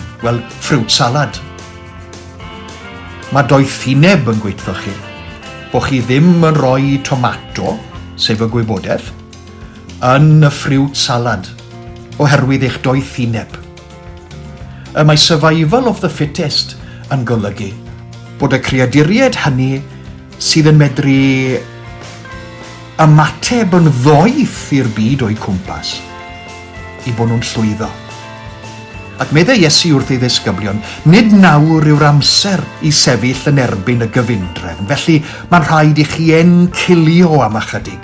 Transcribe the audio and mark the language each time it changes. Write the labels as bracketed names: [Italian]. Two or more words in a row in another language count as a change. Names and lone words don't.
[Welsh] Wel, ffrwt salad. Mae doethineb yn gweithio chi. Bo chi ddim yn rhoi tomato, sef y gwybodaeth, yn y ffrwt salad. oherwydd eich doethineb. Mae [English] survival of the fittest [Welsh] yn golygu bod y creaduriaid hynny sydd yn medru ymateb yn ddoeth i'r byd o'i cwmpas i bod nhw'n llwyddo. Ac meddai Iesu wrth ei ddisgyblion, nid nawr yw'r amser i sefyll yn erbyn y gyfundrefn, felly mae'n rhaid i chi encilio am ychydig.